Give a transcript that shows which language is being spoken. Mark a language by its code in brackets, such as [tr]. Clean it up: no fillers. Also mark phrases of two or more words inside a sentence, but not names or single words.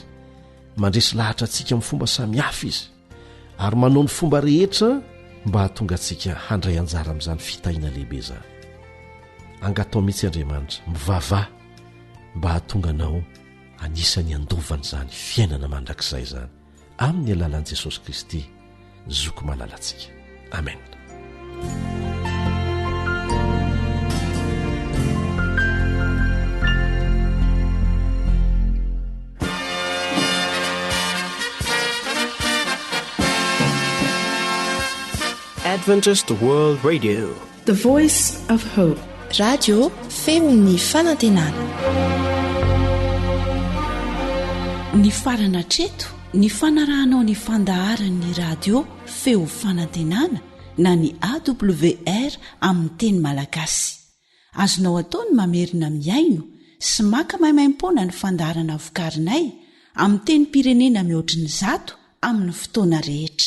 [mg] Mandresy lahatra antsika amin'ny fomba samihafa izy ary manao ny fomba rehetra mba hahatonga antsika handray anjara amin'izany fitahiana lehibe izany. Angatao mihitsy Andriamanitra mivavah mba hahatonga anao anisany andovana izany fiainana mandrakizay izany amin'ny alalan'i Jesosy Kristy zoko malalantsika. Amen. [en] Adventist World Radio, the voice of hope. [mg] Radio femon'ny fanantenana. Ny farana treto ny fanarahanao ny fandaharan'ny radio feo fanantenana na ny AWR amin'ny teny malagasy. Azonao ataony mamerina miaino sy maka maimaimpoana ny fandaharana vokarinay amin'ny teny pirenena mihoatriny 100 amin'ny fotoana rehetra.